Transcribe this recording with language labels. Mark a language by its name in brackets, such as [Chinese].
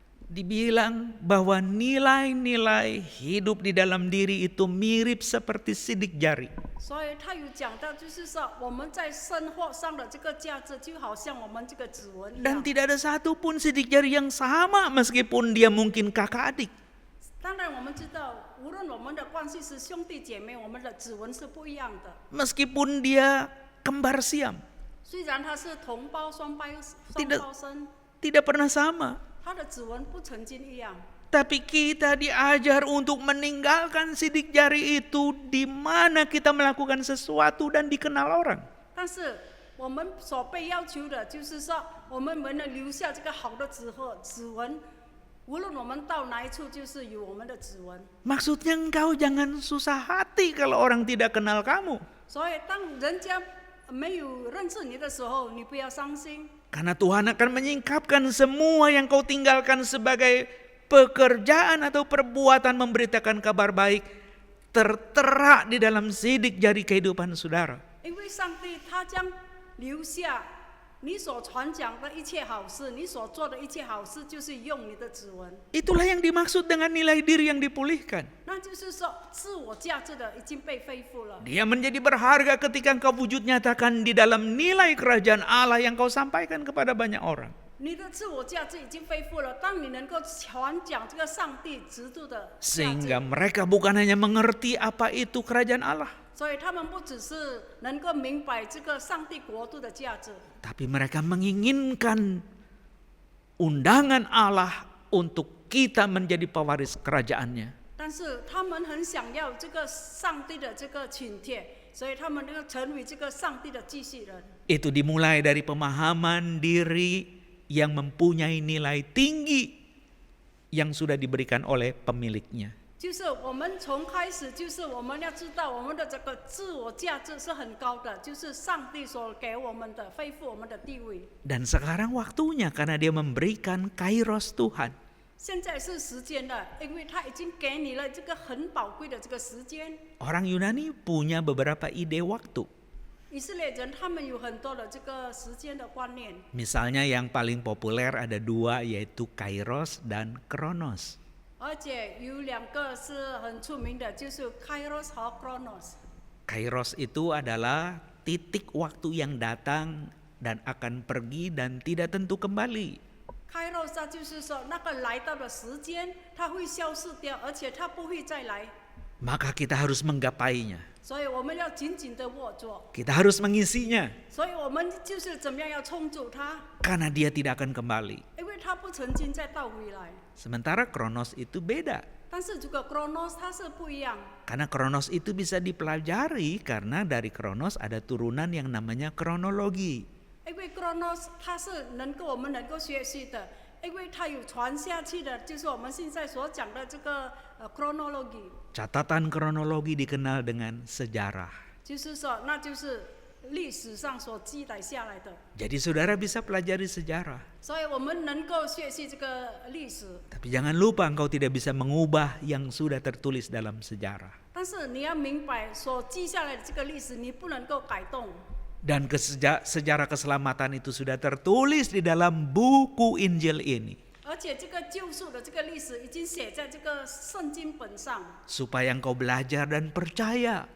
[Indonesian] Dibilang bahwa nilai-nilai hidup di dalam diri itu mirip seperti sidik jari. [Chinese] 所以他有讲到，就是说我们在生活上的这个价值，就好像我们这个指纹一 [Indonesian] Dan [Chinese] 样。 [Indonesian] tidak ada satupun sidik jari yang sama meskipun dia mungkin kakak adik. [Chinese] 当然，我们知道，无论我们的关系是兄弟姐妹，我们的指纹是不一样的。 [Indonesian] Meskipun dia kembar siam, [Chinese] 虽然他是同胞双胞生， [Indonesian] tidak pernah sama. [Chinese] 他的指纹不曾经一样。 [Indonesian] Tapi kita diajar untuk meninggalkan sidik jari itu di mana kita melakukan sesuatu dan dikenal orang. [Chinese] 但是我们所被要求的就是说，我们能留下这个好的指纹，无论我们到哪一处，就是有我们的指纹。 [Indonesian] Maksudnya engkau jangan susah hati kalau orang tidak kenal kamu. [Chinese] 所以当人家没有认识你的时候，你不要伤心， [Indonesian] Karena Tuhan akan menyingkapkan semua yang kau tinggalkan sebagai pekerjaan atau perbuatan memberitakan kabar baik tertera di dalam sidik jari kehidupan saudara. [Chinese] 因为上帝他将留下你所传讲的一切好事，你所做的一切好事，就是用你的指纹。 [Indonesian] Itulah yang dimaksud dengan nilai diri yang dipulihkan. [Chinese] 那就是说，自我价值的已经被恢复了。 [Indonesian] Dia menjadi berharga ketika engkau wujud nyatakan di dalam nilai kerajaan Allah yang kau sampaikan kepada banyak orang. [Chinese] 你的自我价值已经恢复了，当你能够传讲这个上帝制度的价值， [Indonesian] Sehingga mereka bukan hanya mengerti apa itu kerajaan Allah, [Chinese] 所以他们不只是能够明白这个上帝国度的价值， [Indonesian] tapi mereka menginginkan undangan Allah untuk kita menjadi pewaris kerajaannya. [Chinese] 但是他们很想要这个上帝的这个请帖，所以他们能够成为这个上帝的继续人。 [Indonesian] Itu dimulai dari pemahaman diri yang mempunyai nilai tinggi yang sudah diberikan oleh pemiliknya. [Chinese] 就是我们从开始，就是我们要知道我们的这个自我价值是很高的，就是上帝所给我们的，恢复我们的地位。 [Indonesian] Dan sekarang waktunya karena dia memberikan kairos Tuhan. [Chinese] 现在是时间了，因为他已经给你了这个很宝贵的这个时间。 [Indonesian] Orang Yunani punya beberapa ide waktu. [Chinese] 以色列人他们有很多的这个时间的观念， [Indonesian] Misalnya yang paling populer ada dua yaitu kairos dan kronos. [Chinese] 而且有两个是很出名的，就是 Kairos 和 Chronos。 [Indonesian] Kairos itu adalah titik waktu yang datang dan akan pergi dan tidak tentu kembali. [Chinese] Kairos 它就是说那个来到的时间，它会消失掉，而且它不会再来， [Indonesian] Maka kita harus menggapainya. [Chinese] 所以我们要紧紧的握住。 [Indonesian] Kita harus mengisinya [Chinese] 所以我们就是怎么样要冲住它， [Indonesian] karena dia tidak akan kembali. [Chinese] 因为它不曾经再倒回来。 [Indonesian] Sementara kronos itu beda. [Chinese] 但是这个 Chronos 它是不一样， [Indonesian] Karena kronos itu bisa dipelajari karena dari kronos ada turunan yang namanya kronologi. [Chinese] 因为 Chronos 它是我们能够学习的，因为它有传下去的，就是我们现在所讲的这个chronology。 [Indonesian] Catatan kronologi dikenal dengan sejarah. [Chinese] 就是说，那就是历史上所记载下来的， [Indonesian] Jadi saudara bisa pelajari sejarah. [Chinese] 所以我们能够学习这个历史。 [Indonesian] Tapi jangan lupa engkau tidak bisa mengubah yang sudah tertulis dalam sejarah. [Chinese] 但是你要明白，所记下来的这个历史，你不能够改动。 [Indonesian] Dan sejarah keselamatan itu sudah tertulis di dalam buku Injil ini. [Chinese] 而且这个救赎的这个历史已经写在这个圣经本上， [Indonesian] Supaya engkau belajar dan percaya.